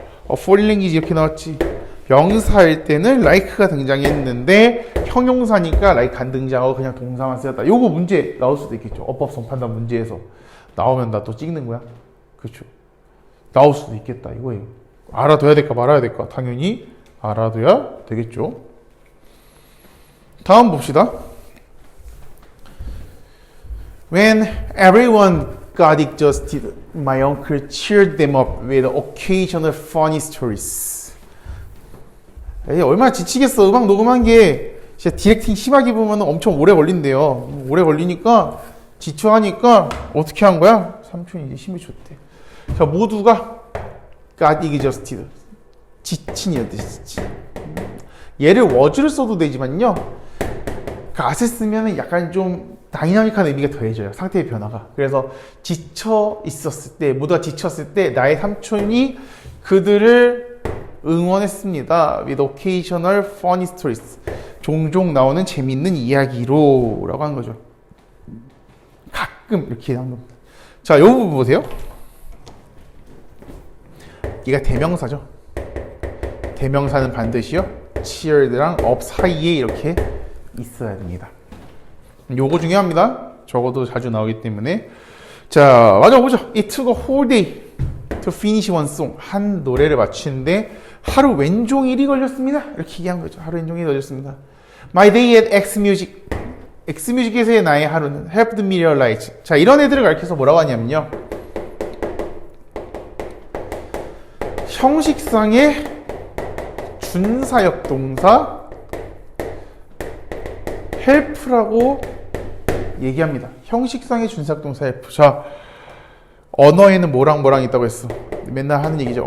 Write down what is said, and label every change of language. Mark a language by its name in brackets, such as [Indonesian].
[English] foreign language [Korean] 이렇게 나왔지. 명사일 때는 like가 등장했는데 형용사니까 like 안 등장하고 그냥 동사만 쓰였다. 요거 문제 나올 수도 있겠죠. 어법 성판단 문제에서 나오면 나 또 찍는 거야. 그렇죠. 나올 수도 있겠다 이거예요. 알아둬야 될까 말아야 될까? 당연히 알아둬야 되겠죠. 다음 봅시다. [English] When everyone got exhausted, my uncle cheered them up with occasional funny stories. [Korean] 에이, 얼마나 지치겠어. 음악 녹음한 게 진짜 디렉팅 심하게 보면 엄청 오래 걸린대요. 오래 걸리니까 지쳐하니까 어떻게 한 거야? 삼촌이 이제 힘이 좋대. 자, 모두가 [English] got exhausted. [Korean] 지친이란 뜻이지. 얘를 was를 써도 되지만요. got을 쓰면 약간 좀 다이나믹한 의미가 더해져요. 상태의 변화가. 그래서 지쳐 있었을 때, 모두가 지쳤을 때 나의 삼촌이 그들을 응원했습니다. [English] with occasional funny stories. [Korean] 종종 나오는 재밌는 이야기로 라고 하는 거죠. 가끔 이렇게 나오는 겁니다. 자, 이 부분 보세요. 얘가 대명사죠. 대명사는 반드시요 cheered랑 up 사이에 이렇게 있어야 됩니다. 요거 중요합니다. 적어도 자주 나오기 때문에. 자, 마저 보죠. [English] It took a whole day to finish one song. [Korean] 한 노래를 맞추는데 하루 왼종일이 걸렸습니다. 이렇게 얘기한 거죠. 하루 왼종일이 걸렸습니다. [English] My day at Xmusic. [Korean] Xmusic에서의 나의 하루는 [English] helped me realize. [Korean] 자, 이런 애들을 가르쳐서 뭐라고 하냐면요. 형식상의 준사역 동사 help라고 얘기합니다. 형식상의 준사역 동사 help. 자, 언어에는 뭐랑 있다고 했어. 맨날 하는 얘기죠.